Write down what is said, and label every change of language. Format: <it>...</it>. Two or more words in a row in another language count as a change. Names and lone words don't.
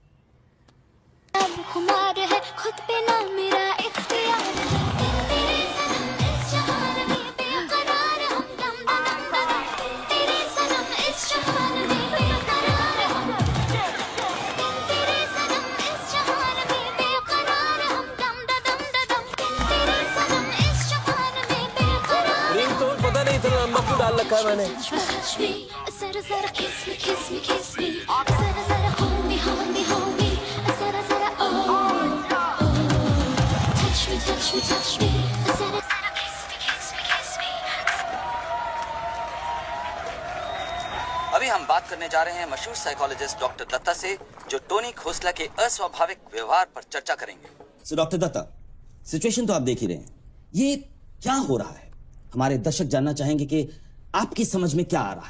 <hi>खुद पे ना मेरा इख्तियार तेरे सनम इस जहान में बेकरार हम दम दम दम तेरे सनम इस जहान में बेकरार हम तेरे सनम इस जहान में बेकरार हम दम दम दम तेरे सनम इस जहान में बेकरार। रिंग तो पता नहीं इतना लंबा क्यों डाल रखा है मैंने। जरा जरा</hi> <en>kiss me</en> <hi>जरा जरा</hi> <en>hold me</en> <hi>जरा जरा</hi> <en>touch me</en> <hi>जरा जरा</hi> <en>kiss me।</en> <hi>अभी हम बात करने जा रहे हैं मशहूर साइकोलॉजिस्ट डॉक्टर दत्ता से, जो टोनी खोसला के अस्वाभाविक व्यवहार पर चर्चा करेंगे। सो डॉक्टर दत्ता, सिचुएशन तो आप देख ही रहे हैं, ये क्या हो रहा है? हमारे दर्शक जानना चाहेंगे कि आपकी समझ में क्या आ रहा है।</hi>